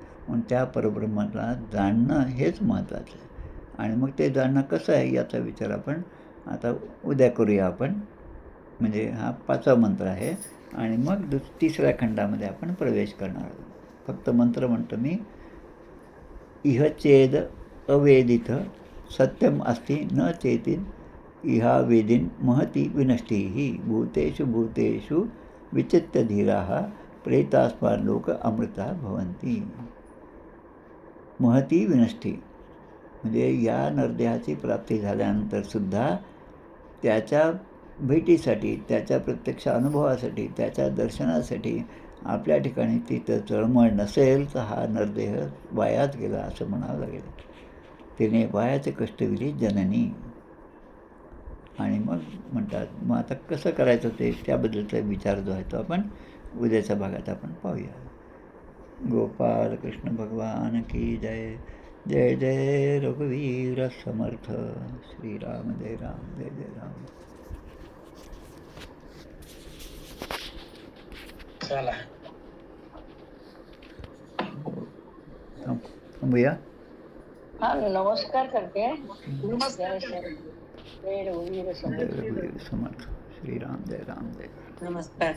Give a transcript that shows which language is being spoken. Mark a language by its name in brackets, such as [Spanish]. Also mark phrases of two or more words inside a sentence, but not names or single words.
[Marathi] म्हणून त्या परब्रह्माला जाणणं हेच महत्त्वाचं आहे. आणि मग ते जाणणं कसं आहे याचा विचार आपण आता उद्या करूया आपण. म्हणजे हा 5वा मंत्र आहे. आणि मग 3ऱ्या खंडामध्ये आपण प्रवेश करणार आहोत. फक्त मंत्र म्हणतो मी. [Sanskrit] इह चेद अवेदित सत्यम अस्ति न चेतीन इहा वेदीन महती विनष्टी भूतेषु भूतेषु विचित्य धीराः प्रेतास्मान लोक अमृता भवन्ति. महती विनष्टी [Marathi] म्हणजे या नरदेहाची प्राप्ती झाल्यानंतर सुद्धा त्याच्या भेटीसाठी, त्याच्या प्रत्यक्ष अनुभवासाठी, त्याच्या दर्शनासाठी आपल्या ठिकाणी तिथं तळमळ नसेल तर हा नरदेह वायाच गेला असं म्हणावं लागेल. तिने वायाचे कष्टविली जननी. आणि मग म्हणतात मग आता कसं करायचं ते त्याबद्दलचा विचार जो आहे तो आपण उद्याच्या भागात आपण पाहूया. [Hindi] गोपाल कृष्ण भगवान की जय. [Marathi] जय जय रघुवीर समर्थ. श्रीराम जय राम जय जय राम. चला थांबूया. [Hindi] हाँ नमस्कार करते हैं. नमस्कार. [Marathi] जय रघुवीर समर्थ. रघुवीर समर्थ. श्रीराम जय राम जय. नमस्कार.